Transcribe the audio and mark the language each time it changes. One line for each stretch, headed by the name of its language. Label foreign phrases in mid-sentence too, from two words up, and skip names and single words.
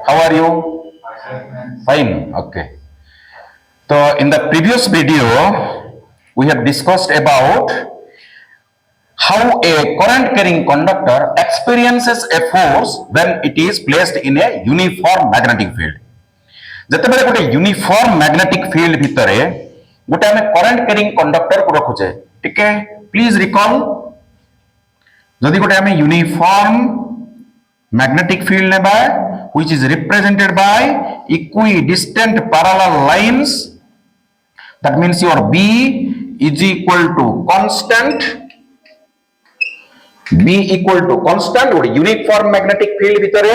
English: How are you? Fine. Okay. So, in the previous video, we have discussed about how a current carrying conductor experiences a force when it is placed in a uniform magnetic field.
Odia: ଯେତେବେଳେ ଗୋଟେ
English: uniform magnetic field
Odia: ଭିତରେ ଗୋଟେ ଆମେ
English: current carrying conductor
Odia: କୁ ରଖୁଛେ ଟିକେ
English: please recall
Odia: ଯଦି ଗୋଟେ ଆମେ
English: ୟୁନିଫର୍ମ magnetic field nearby which is represented by equidistant parallel lines, that means your B is equal to constant, B equal to constant or uniform magnetic field vitare.